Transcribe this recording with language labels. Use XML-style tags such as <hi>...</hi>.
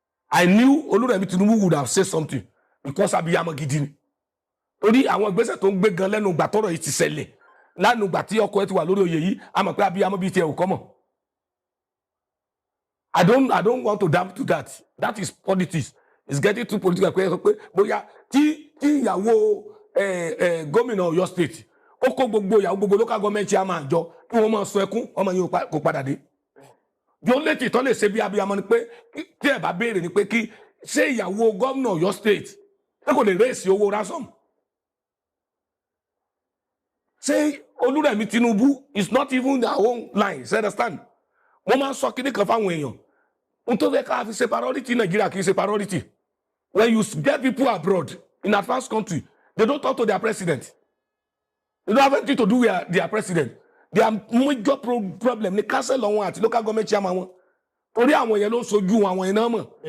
<en>I knew Olúrẹ̀mí Tinubu would have said something because</en> <yo>abiyamọ gidi ni. Torí àwọn ìgbésẹ̀ tó ń gbé gan lẹ́nu ìgbà tọ́rọ̀ yìí ti ṣẹlẹ̀ lánàá ìgbà tí ọkọ ẹ ti wà lórí oyè yìí a mọ̀ pé abiyamọ bíi tiẹ̀ ò kọ́ mọ̀.</yo> <en>I don't want to damp to that. That is politics. It's getting too political.</en> <yo>Pé bóyá tí ìyàwó gómìnà Ọ̀yọ́ state ó kó ìyàwó gbogbo local government chairman jọ kí wọ́n máa sọ ẹkún ọmọ yìí kò padà dé. Yóò lè tìtọ́ lè ṣe bí abiyamọ ni pé tí ẹ bá béèrè ni pé kí ṣé ìyàwó gómìnà Ọ̀yọ́ state ṣé kò lè rèésì owó ransom.</yo> <en>Ṣé Olúrẹ̀mí Tinubu is not even their own line, you understand?</en> <yo>Wọ́n máa ń sọ kíní kan fáwọn èèyàn. Ohun tó fẹ́ ká fi ṣe priority Nàìjíríà kì í ṣe priority.</yo> <en>When you get people abroad in advanced country, they don't talk to their president. They don't have anything to do with their president. Their major problem ni council wọn àti local government chairman wọn.</en> <yo>Torí àwọn yẹn ló ń sojú àwọn yẹn náà mọ̀.</yo>